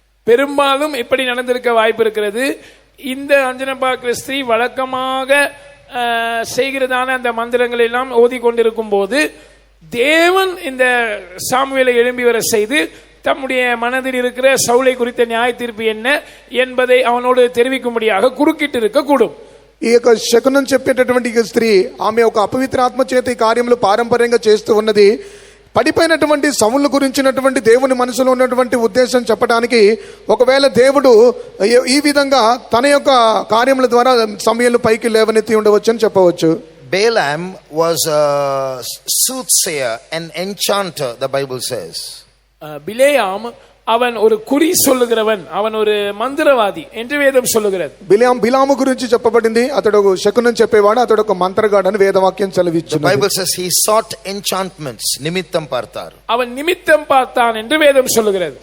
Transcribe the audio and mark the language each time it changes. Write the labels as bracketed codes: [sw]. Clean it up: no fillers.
[ta] பெரும்பாலும் இப்படி நடந்திருக்க வாய்ப்பு இருக்கிறது. இந்த அஞ்சனம் பார்க்கிற ஸ்திரீ வழக்கமாக செய்கிறதான அந்த மந்திரங்கள் எல்லாம் ஓதிக்கொண்டிருக்கும் போது தேவன் இந்த சாமுவேலை எழும்பி வர செய்து தம்முடைய மனதில் இருக்கிற சவுலை குறித்த நியாய தீர்ப்பு என்ன என்பதை அவனோடு தெரிவிக்கும்படியாக குறுக்கிட்டு இருக்க கூடும். [te] ఈ యొక్క శకునం చెప్పేటటువంటి స్త్రీ ఆమె ఒక అపవిత్ర ఆత్మ చేత ఈ కార్యములు పారంపర్యంగా చేస్తూ ఉన్నది. పడిపోయినటువంటి సౌలు గురించినటువంటి దేవుని మనసులో ఉన్నటువంటి ఉద్దేశం చెప్పడానికి ఒకవేళ దేవుడు ఈ విధంగా తన యొక్క కార్యముల ద్వారా సమూయేలు పైకి లేవనెత్తి ఉండవచ్చు అని చెప్పవచ్చు. [en] Balaam was a soothsayer, an enchanter, the Bible says. [ta] பிலேயாம் அவன் ஒரு குறி சொல்லுகிறவன், அவன் ஒரு மந்திரவாதி என்று வேதம் சொல்லுகிறது. [te] బిలాము గురించి చెప్పబడింది, అతడు శకునం చెప్పేవాడు, అతడు ఒక మంత్రగాడు అని వేదవాక్యం సెలవిచ్చును. [en] The Bible says he sought enchantments, [ta] నిమిత్తం பார்த்தார். அவன் நிமித்தம் பார்த்தான் என்று வேதம் சொல்லுகிறது.